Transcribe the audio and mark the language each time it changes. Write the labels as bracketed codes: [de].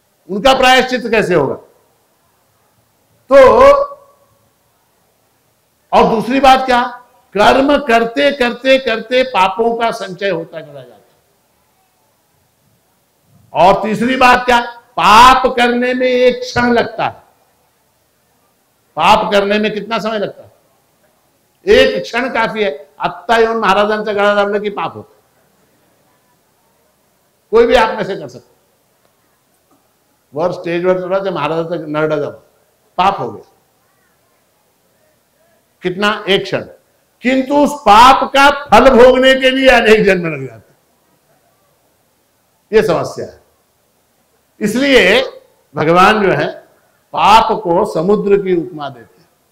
[hi] उनका प्रायश्चित कैसे होगा? तो और दूसरी बात क्या? कर्म करते करते करते पापों का संचय होता चला जाता है। और तीसरी बात क्या? पाप करने में एक क्षण लगता है। पाप करने में कितना समय लगता है? एक क्षण काफी है. [mr] आत्ता येऊन महाराजांचा गळा दाबला की पाप होतं. [hi] कोई भी आप में से कर सकता. [mr] वर स्टेजवर चढा ते महाराजांचा नरडा दाबला, [hi] पाप हो गया. कितना? एक क्षण. किंतु उस पाप का फल भोगने के लिए अनेक जन्म लग जाते. ये समस्या है. इसलिए भगवान जो है पाप को समुद्र की उपमा देते हैं.